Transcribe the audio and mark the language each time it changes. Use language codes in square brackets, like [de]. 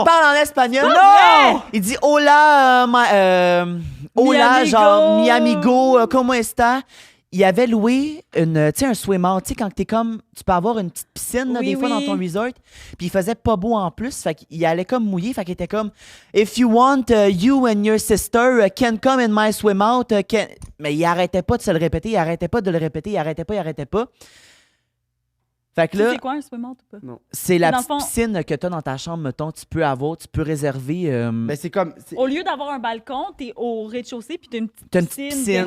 [fr] Il parle en espagnol. Non! Il dit [es] hola, hola, amigo. [fr] genre [es] mi amigo, [fr] comment [es] está? [fr] Il avait loué un swim-out. Tu sais, quand t'es comme. Tu peux avoir une petite piscine, là, Oui, des fois, dans oui. ton resort. Puis il faisait pas beau en plus. Fait qu'il allait comme mouiller. Fait qu'il était comme. [en] If you want, you and your sister can come in my swim-out. [fr] Mais il arrêtait pas de se le répéter. Il arrêtait pas de le répéter. Il arrêtait pas. Fait que Tu sais là, c'est quoi un swim-out ou pas? c'est la Dans le petite fond- piscine que t'as dans ta chambre, mettons. Tu peux réserver. Mais c'est comme. Au lieu d'avoir un balcon, t'es au rez-de-chaussée puis t'as une petite T'as une petite piscine.